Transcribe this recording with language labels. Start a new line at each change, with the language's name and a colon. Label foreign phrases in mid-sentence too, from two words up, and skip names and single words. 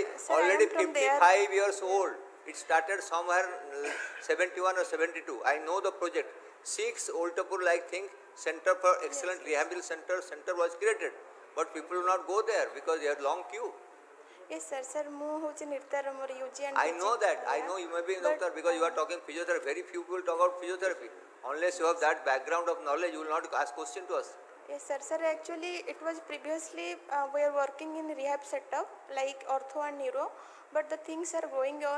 English: sir, I am from there. 55 years old. It started somewhere 71 or 72. I know the project. 6 Oltapur like thing, Center for Excellent Rehabilitation Center was created. But people will not go there because they have long queue. Yes, sir. Sir,
Odia: ମୁଁ ହେଉଛି ନିର୍ତ୍ତାର ମୋର
English: UG and I PG know that. I area. know you may be a But, doctor because you are talking physiotherapy. Very few people talk about physiotherapy. Unless you have that background of knowledge, you will not ask question to us. Yes, sir. Sir, actually, it was previously we are working in rehab setup like ortho and neuro, but the things are going on.